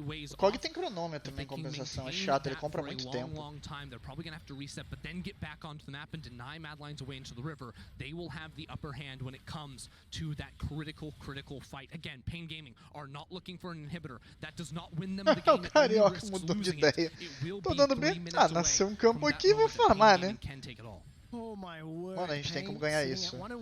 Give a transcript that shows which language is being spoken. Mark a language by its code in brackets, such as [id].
[pt] O Kog tem cronômetro em compensação, é chato, ele compra muito tempo. [en] They're probably gonna have to reset, but then get back onto the map and deny Mad Lions away into the river. They will have the upper hand when it comes to that critical fight. Again, Pain Gaming are not looking for an inhibitor. That does not win them the game. [pt] O Carioca mudou de ideia. Tô dando bem. Ah, nasceu um campo aqui, vou farmar, né? Mano, a gente tem como ganhar isso.